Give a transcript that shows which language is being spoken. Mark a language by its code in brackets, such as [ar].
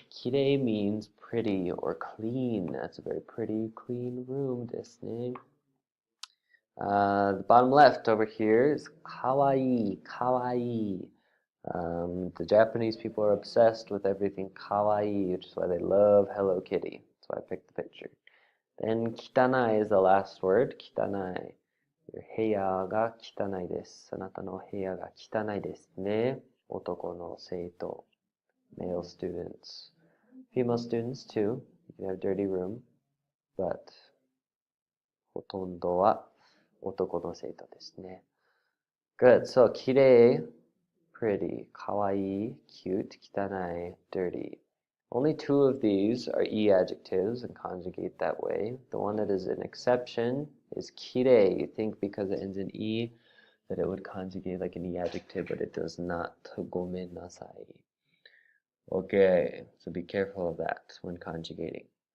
[en] Kirei means pretty or clean. That's a very pretty, clean room. Desu ne. The bottom left over here is kawaii. Kawaii. The Japanese people are obsessed with everything kawaii, which is why they love Hello Kitty. That's why I picked the picture. Then kitanai is the last word. Kitanai. [ja] Your 部屋が汚いです。あなたの部屋が汚いですね。男の生徒。 [en] Male students. Female students too. You can have dirty room. [ja] But ほとんどは男の生徒ですね。Good. [en] So, きれい pretty, かわいい cute, 汚い dirty. Only two of these are e adjectives and conjugate that way. The one that is an exception is kirei. You think because it ends in e that it would conjugate like an e adjective, but it does not. Gomennasai. Okay, so be careful of that when conjugating.